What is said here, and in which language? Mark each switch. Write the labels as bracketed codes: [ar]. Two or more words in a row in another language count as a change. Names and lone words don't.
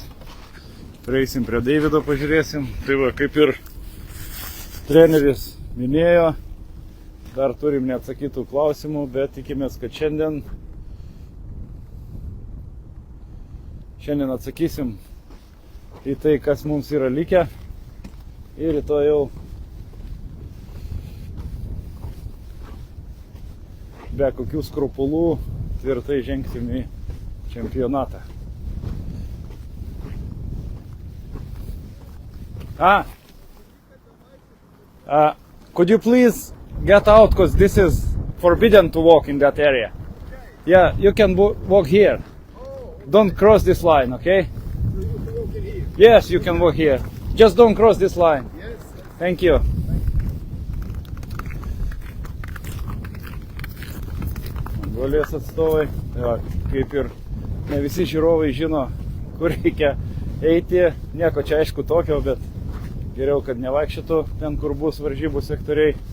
[lt] Prieisim prie Deivido, pažiūrėsim. Tai va, kaip ir treneris minėjo, dar turim neatsakytų klausimų, bet tikimės, kad šiandien atsakysim į tai, kas mums yra likę. Ir rytoj jau be kokių skrupulų tvirtai žengsim į čempionatą. [en] Could you please get out, because this is forbidden to walk in that area. Yeah, you can walk here. Don't cross this line, okay? So you can walk in here? Yes, you can walk here. Just don't cross this line. Yes. Thank you. [lt] Mongolijos atstovai, tai va, kaip ir ne visi žiūrovai žino, kur reikia eiti. Nieko čia aišku tokio, bet geriau, kad nevaikščiotų ten, kur bus varžybų sektoriai.